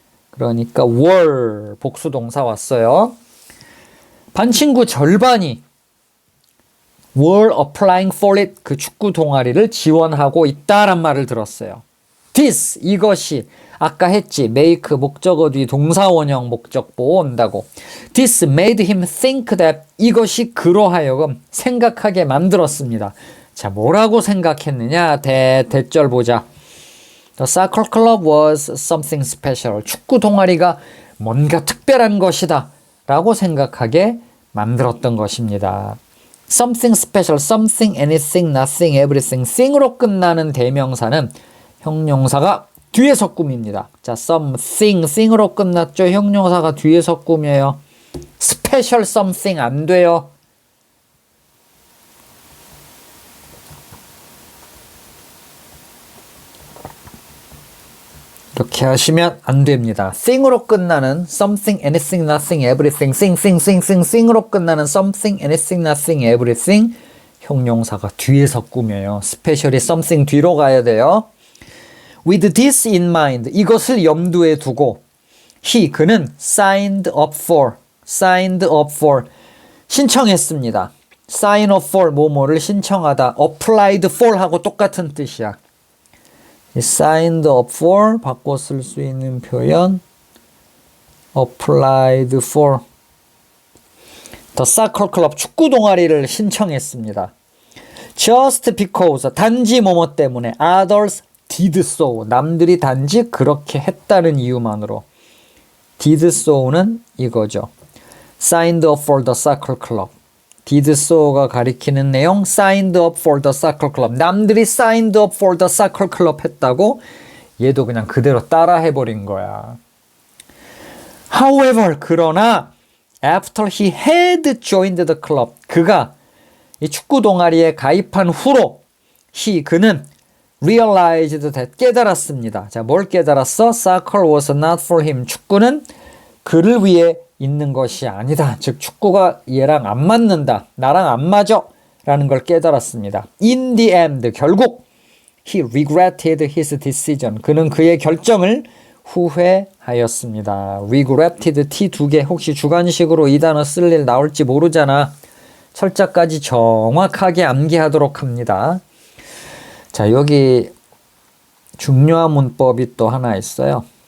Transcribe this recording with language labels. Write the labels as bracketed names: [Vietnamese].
[Korean] 그러니까 were 복수 동사 왔어요. 반 친구 절반이 [English] were applying for it, [Korean] 그 축구 동아리를 지원하고 있다란 말을 들었어요. this, 이것이 아까 했지. make 목적어 뒤 동사 원형 목적보 온다고. [English] this made him think that, [Korean] 이것이 그러하여금 생각하게 만들었습니다. 자, 뭐라고 생각했느냐? 대절 보자. [English] The soccer club was something special. [Korean] 축구 동아리가 뭔가 특별한 것이다 라고 생각하게 만들었던 것입니다. [English] Something special, something, anything, nothing, everything. [Korean] thing으로 끝나는 대명사는 형용사가 뒤에서 꾸밉니다. 자, something, thing으로 끝났죠. 형용사가 뒤에서 꾸며요. special something 안 돼요. 이렇게 하시면 안 됩니다. [English] thing으로 끝나는 something, anything, nothing, everything, thing으로 끝나는 something, anything, nothing, everything [Korean] 형용사가 뒤에서 꾸며요. specially something 뒤로 가야 돼요. [English] With this in mind, [Korean] 이것을 염두에 두고 그는 [English] signed up for [Korean] 신청했습니다. [English] sign up for 뭐뭐를 신청하다. applied for 하고 똑같은 뜻이야. signed up for 바꿔 쓸 수 있는 표현 applied for The soccer club [Korean] 축구 동아리를 신청했습니다. Just because 단지 뭐뭐 때문에 [English] others did so [Korean] 남들이 단지 그렇게 했다는 이유만으로 did so는 이거죠. [English] signed up for the soccer club [Korean] did so가 가리키는 내용 [English] signed up for the soccer club 남들이 signed up for the soccer club 했다고 얘도 그냥 그대로 따라 해버린 거야. [Korean] However 그러나 [English] after he had joined the club [Korean] 그가 이 축구 동아리에 가입한 후로 그는 realized that 깨달았습니다. 자, 뭘 깨달았어? [English] Soccer was not for him. [Korean] 축구는 그를 위해 있는 것이 아니다. 즉 축구가 얘랑 안 맞는다. 나랑 안 맞아. 라는 걸 깨달았습니다. [English] In the end 결국 he regretted his decision. [Korean] 그는 그의 결정을 후회하였습니다. regretted T 2개 혹시 주관식으로 이 단어 쓸 일 나올지 모르잖아. 철자까지 정확하게 암기하도록 합니다. 자, 여기 중요한 문법이 또 하나 있어요.